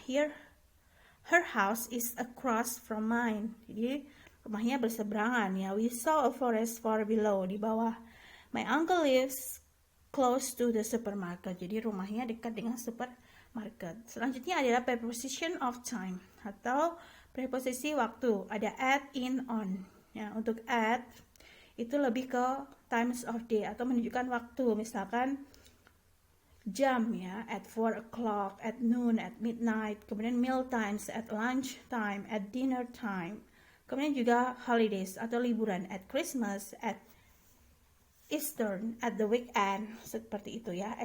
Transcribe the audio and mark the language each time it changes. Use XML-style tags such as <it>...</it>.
<en>Here, her house is across from mine.</en> <id>Jadi rumahnya berseberangan, ya.</id> <en>We saw a forest far below.</en> <id>Di bawah.</id> <en>My uncle lives close to the supermarket.</en> <id>Jadi rumahnya dekat dengan supermarket. Selanjutnya adalah</id> <en>preposition of time</en> <id>atau preposisi waktu. Ada at, in, on. Ya, untuk at itu lebih ke</id> <en>times of day</en> <id>atau menunjukkan waktu. Misalkan jam, ya,</id> <en>at 4 o'clock, at noon, at midnight. Kemudian meal times, at lunch time, at dinner time.</en> <id>Kemudian juga</id> <en>holidays</en> <id>atau liburan,</id> <en>at Christmas, at Eastern, at the weekend,</en> <id>seperti itu, ya.</id>